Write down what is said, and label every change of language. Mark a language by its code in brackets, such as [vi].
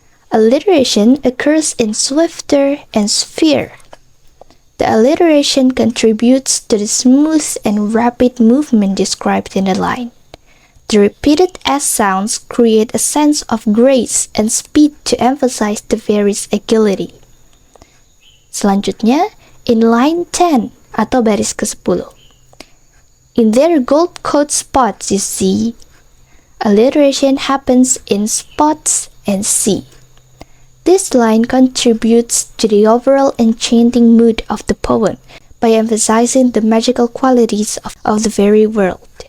[en] Alliteration occurs in swifter and sphere. The alliteration contributes to the smooth and rapid movement described in the line. The repeated S sounds create a sense of grace and speed to emphasize the fairy's agility. [id] Selanjutnya, [en] in line 10 [id] atau baris ke-10. [en] In their gold coat spots you see, alliteration happens in spots and see. This line contributes to the overall enchanting mood of the poem by emphasizing the magical qualities of the fairy world.